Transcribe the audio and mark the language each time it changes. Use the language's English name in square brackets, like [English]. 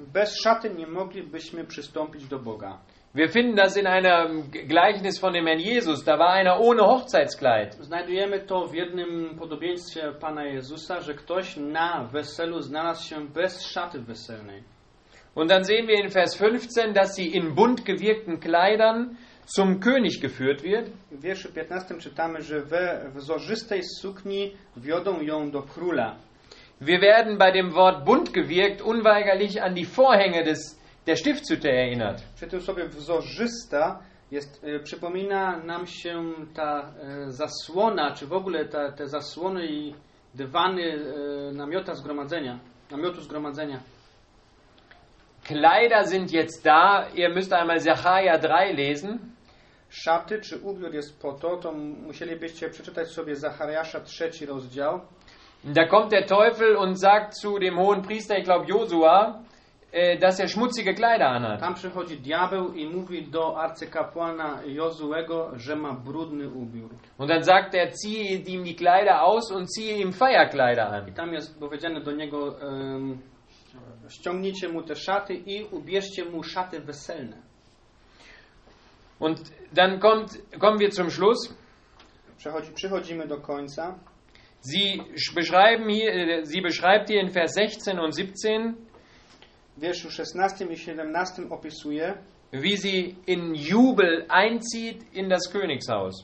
[Polish] Bez szaty nie moglibyśmy przystąpić do Boga. [German] Wir finden das in einem Gleichnis von dem Herrn Jesus. Da war einer ohne Hochzeitskleid. [Polish] Znajdujemy to w jednym podobieństwie Pana Jezusa, że ktoś na weselu znalazł się bez szaty weselnej. [German] Und dann sehen wir in Vers 15, dass sie in bunt gewirkten Kleidern zum König geführt wird. [Polish] W wierszu 15 czytamy, że we wzorzystej sukni wiodą ją do króla. [German] Wir werden bei dem Wort bunt gewirkt unweigerlich an die Vorhänge des der Stiftshütte erinnert. [Polish] Czy tu sobie wzorzysta jest przypomina nam się ta zasłona, czy w ogóle te zasłony i dywany namiotu zgromadzenia. [German] Kleider sind jetzt da, ihr müsst einmal Zacharia 3 lesen. [Polish] Szaty czy ubiór jest po to, to musielibyście przeczytać sobie Zachariasza 3 rozdział. [German] Da kommt der Teufel und sagt zu dem hohen Priester, ich glaube Josua, dass er schmutzige Kleider anhat. [Polish] Tam przychodzi diabeł i mówi do arcykapłana Jozuego, że ma brudny ubiór. [German] Und dann sagt er, ziehe ihm die Kleider aus und ziehe ihm Feierkleider an. [Polish] I tam jest powiedziane do niego, ściągnijcie mu te szaty i ubierzcie mu szaty weselne. [German] Und dann kommen wir zum Schluss. [Polish] Przechodzimy do końca. [German] Sie beschreibt hier in Vers 16 und 17, [Polish] w wierszu 16 i 17 opisuje, [German] wie sie in Jubel einzieht in das Königshaus.